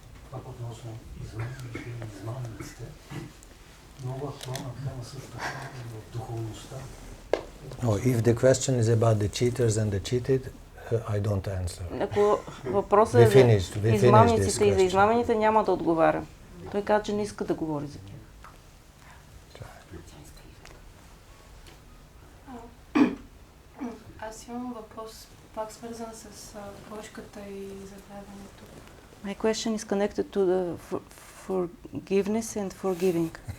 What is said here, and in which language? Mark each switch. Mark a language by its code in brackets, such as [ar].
[bg] Пак относно измамниците, много актуална тема също така в духовността. [en] Oh, if the question is about the cheaters and the cheated, I don't answer. [bg] Ако въпросът е за измамниците и за измамените, няма да отговарям. Той каза, че не иска да говори за тях. Аз имам въпрос, пак свързан с прошката и забравянето. [en] My question is connected to the forgiveness and forgiving.